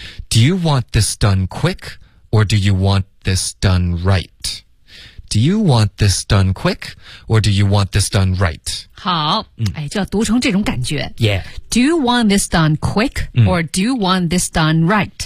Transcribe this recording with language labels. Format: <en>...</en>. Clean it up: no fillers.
<en>Do you want this done quick, or do you want this done right? Do you want this done quick, or do you want this done right?</en> <zh>好，哎，就要读成这种感觉。</zh> <en>Yeah. Do you want this done quick, or do you want this done right?</en>